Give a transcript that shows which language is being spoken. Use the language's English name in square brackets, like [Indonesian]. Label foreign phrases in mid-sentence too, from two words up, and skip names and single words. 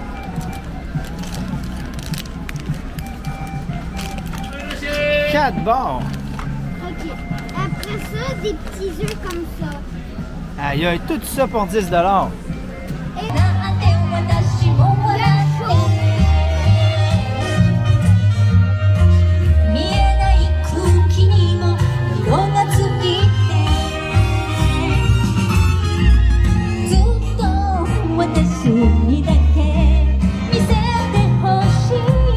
[French] 4 bords. Ok. Après ça, des petits œufs comme ça. Aïe, aïe, tout ça pour 10 $. Et la chose. [Japanese] 見えない空気にも色がついてずっと私にだけ見せてほしい